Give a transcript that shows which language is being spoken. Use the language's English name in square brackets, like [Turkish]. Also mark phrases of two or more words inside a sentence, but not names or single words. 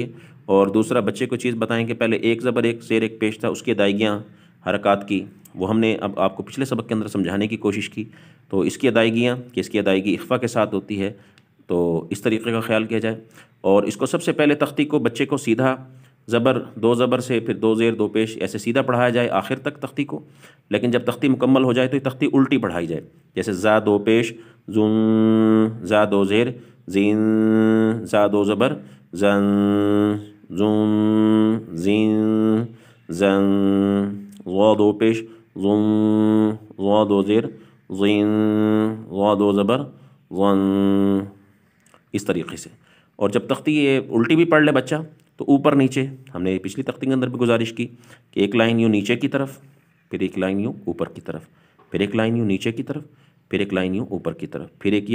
[Urdu] اور دوسرا بچے کو چیز بتائیں کہ پہلے 1 زبر 1 زیر 1 پیش تھا، اس کی ادائیگیاں حرکات کی وہ ہم نے اب آپ کو پچھلے سبق کے اندر سمجھانے کی کوشش کی، تو اس کی ادائیگیاں کہ اس کی ادائیگی اخفا کے ساتھ ہوتی ہے، تو اس طریقے کا خیال کیا جائے۔ اور اس کو سب سے پہلے تختی کو بچے کو سیدھا زبر 2 زبر سے پھر 2 زیر 2 پیش ایسے سیدھا پڑھایا جائے آخر تک تختی کو، لیکن جب تختی مکمل ہو جائے تو یہ تختی الٹی پڑھائی جائے، جیسے زا 2 پیش زن، زا 2 زیر زین، زا 2 زبر زن، زن، زین، زن، غا 2 پیش زن، غا 2 زیر زین، غا 2 زبر غن، اس طریقے سے۔ اور جب تختی یہ الٹی بھی پڑھ لے بچہ تو اوپر نیچے، ہم نے پچھلی تختی کے اندر بھی گزارش کی کہ 1 لائن یوں نیچے کی طرف، پھر 1 لائن یوں اوپر کی طرف، پھر 1 لائن یوں نیچے کی طرف، پھر 1 لائن یوں اوپر کی طرف، پھر ایک